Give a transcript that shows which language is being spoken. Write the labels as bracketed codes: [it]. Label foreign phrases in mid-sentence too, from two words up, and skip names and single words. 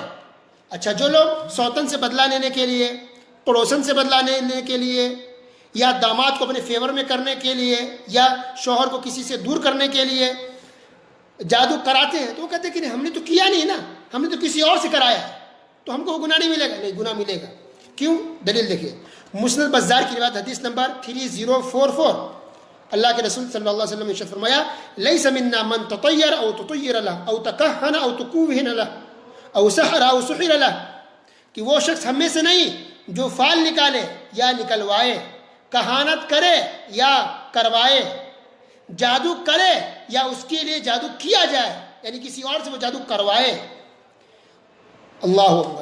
[ur] اچھا، جو لوگ سوتن سے بدلہ لینے کے لیے، پڑوسن سے بدلہ لینے کے لیے، یا داماد کو اپنے فیور میں کرنے کے لیے، یا شوہر کو کسی سے دور کرنے کے لیے جادو کراتے ہیں، تو وہ کہتے ہیں کہ نہیں، ہم نے تو کیا نہیں نا، ہم نے تو کسی اور سے کرایا ہے، تو ہم کو وہ گناہ نہیں ملے گا۔ نہیں، گناہ ملے گا۔ کیوں؟ دلیل دیکھیے، مسند بزار کی روایت حدیث نمبر 3044، اللہ کے رسول [ar] صلی اللہ علیہ وسلم [ur] نے ارشاد فرمایا [ar] لیس منا من تطیر او تطیر له او تکہن او تکوہن له او سحر او سحر له، [ur] کہ وہ شخص ہم میں سے نہیں جو فال نکالے یا نکلوائے، کہانت کرے یا کروائے، جادو کرے یا اس کے لیے جادو کیا جائے، یعنی کسی اور سے وہ جادو کروائے۔ [ar] اللہ اکبر۔